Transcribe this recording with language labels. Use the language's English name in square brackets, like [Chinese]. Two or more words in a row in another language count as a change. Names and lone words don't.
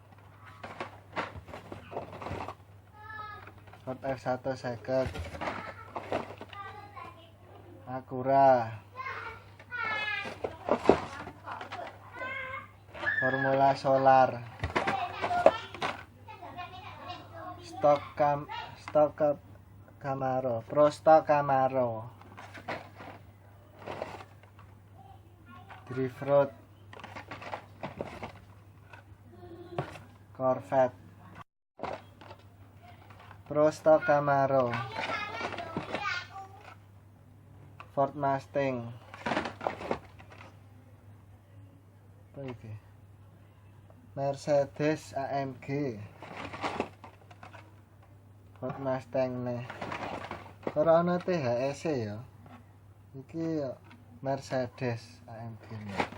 [Javanese] Acura, Formula Solar, Camaro, Pro Stock Camaro, Drift Road, Corvette, Prosto Camaro, Ford Mustang, apa iki? Mercedes AMG, Ford Mustang nih. Ora ana THS ya. Iki Mercedes AMG nih.